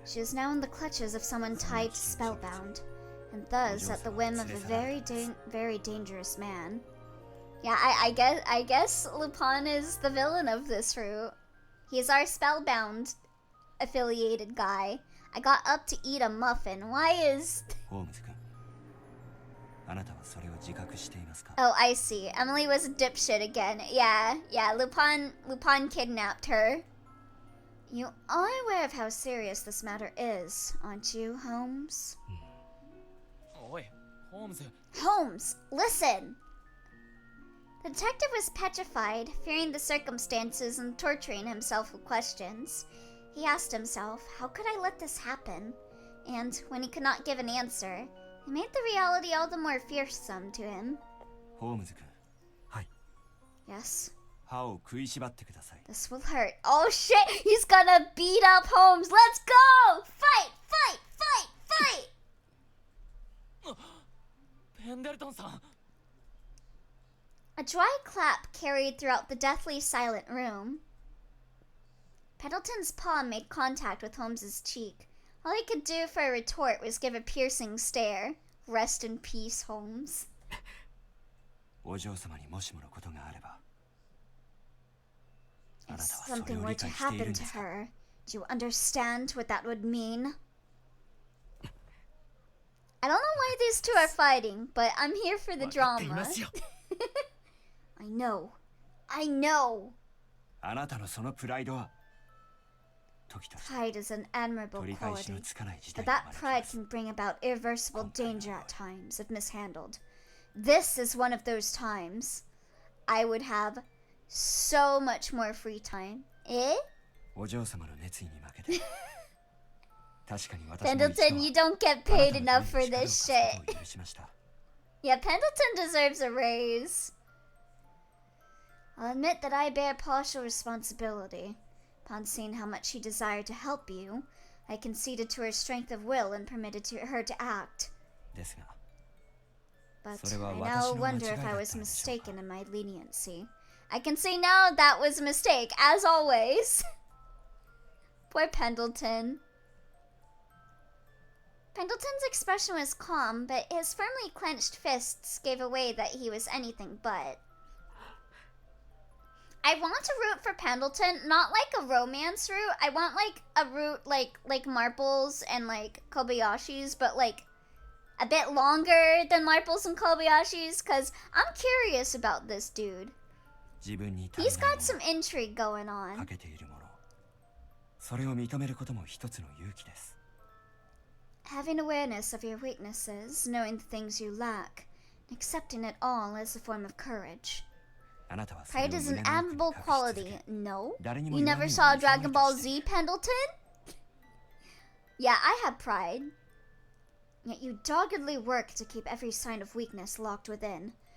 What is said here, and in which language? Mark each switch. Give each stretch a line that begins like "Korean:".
English: She is now in the clutches of someone tied to spellbound, and thus at the whim of a very dangerous man. Yeah, I guess Lupin is the villain of this route. He's our spellbound affiliated guy. I got up to eat a muffin. Why is...
Japanese: ホームズ君、あなたはそれを自覚していますか？
English: Oh, I see. Emily was a dipshit again. Yeah, Lupin kidnapped her. You are aware of how serious this matter is, aren't you, Holmes?
Japanese: おい、ホームズ。
English: Holmes, listen! The detective was petrified, fearing the circumstances and torturing himself with questions. He asked himself, how could I let this happen? And when he could not give an answer, it made the reality all the more fearsome to him.
Japanese: ホームズ君。はい。
English: Yes.
Japanese: 歯を食いしばってください。
English: This will hurt. Oh shit! He's gonna beat up Holmes! Let's go! Fight! Fight! Fight! Fight!
Japanese: ペンデルトンさん。
English: A dry clap carried throughout the deathly silent room. Pendleton's palm made contact with Holmes's cheek. All he could do for a retort was give a piercing stare. Rest in peace, Holmes.
Japanese: お嬢様にもしものことがあれば。
English: If something were to happen to her, do you understand what that would mean? I don't know why these two are fighting, but I'm here for the drama. I know. I know.
Japanese: あなたのそのプライドは
English: Pride is an admirable quality, but that pride can bring about irreversible danger at times if mishandled. This is one of those times. I would have so much more free time. Eh?
Japanese: お嬢様の熱意に負けて。確かに私も
English: Pendleton, you don't get paid enough for this shit. Yeah, Pendleton deserves a raise. I'll admit that I bear partial responsibility. Upon seeing how much she desired to help you, I conceded to her strength of will and permitted her to act. But I now wonder if I was mistaken in my leniency. I can see now that was a mistake, as always. Poor Pendleton. Pendleton's expression was calm, but his firmly clenched fists gave away that he was anything but. I want to root for Pendleton, not like a romance route. I want like a route like Marples and like Kobayashi's, but like a bit longer than Marples and Kobayashi's, because I'm curious about this dude. He's got some intrigue going on.
Japanese: それを認めることも一つの勇気です。
English: Having awareness of your weaknesses, knowing the things you lack, and accepting it all as a form of courage. Pride is an admirable quality. No? You never saw Dragon Ball Z, Pendleton? Yeah, I have pride. Yet you doggedly work to keep every sign of weakness locked within.